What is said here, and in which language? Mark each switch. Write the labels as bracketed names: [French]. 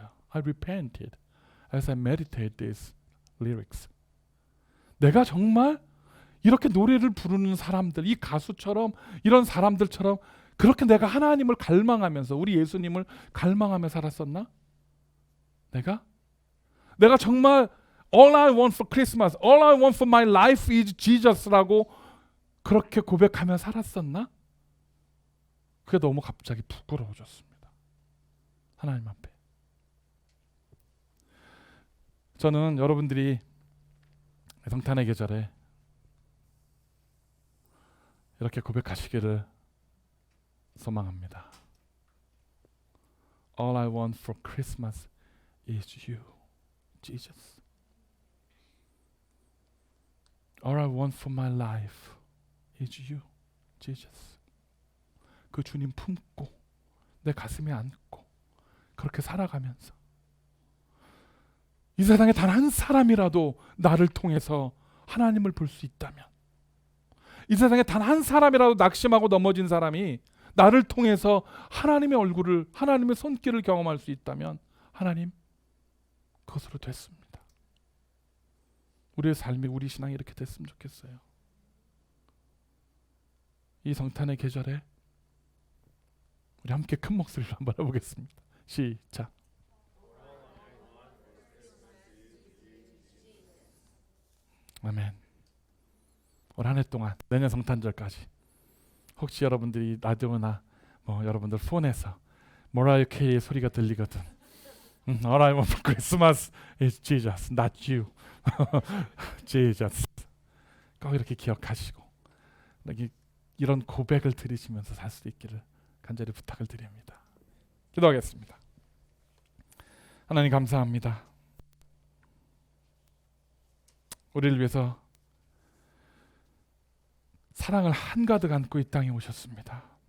[English] I repented as I meditated these lyrics. [Korean] 내가 정말 이렇게 노래를 부르는 사람들, 이 가수처럼 이런 사람들처럼 그렇게 내가 하나님을 갈망하면서 우리 예수님을 갈망하며 살았었나? 내가 정말 [English] All I want for Christmas, all I want for my life is Jesus [Korean] 라고 그렇게 고백하며 살았었나? 그게 너무 갑자기 부끄러워졌습니다. 하나님 앞에. 저는 여러분들이 성탄의 계절에 이렇게 고백하시기를 소망합니다. [English] All I want for Christmas is you, Jesus. All I want for my life is you, Jesus. [Korean] 그 주님 품고 내 가슴에 안고 그렇게 살아가면서 이 세상에 단 한 사람이라도 나를 통해서 하나님을 볼 수 있다면, 이 세상에 단 한 사람이라도 낙심하고 넘어진 사람이 나를 통해서 하나님의 얼굴을, 하나님의 손길을 경험할 수 있다면 하나님 그것으로 됐습니다. 우리의 삶이, 우리 신앙이 이렇게 됐으면 좋겠어요. 이 성탄의 계절에 우리 함께 큰 목소리로 한번 해보겠습니다. 시작. 아멘. 올 한 해 동안 내년 성탄절까지 혹시 여러분들이 라디오나 여러분들 폰에서 모라이어 캐리의 소리가 들리거든. [English] All I want for Christmas is Jesus, not you. Jesus. [Korean] 꼭 이렇게 기억하시고 이런 고백을 들으시면서 살 수 있기를 간절히 부탁을 드립니다. 기도하겠습니다. 하나님 감사합니다. 우리를 위해서 사랑을 한가득 안고 이 땅에 오셨습니다.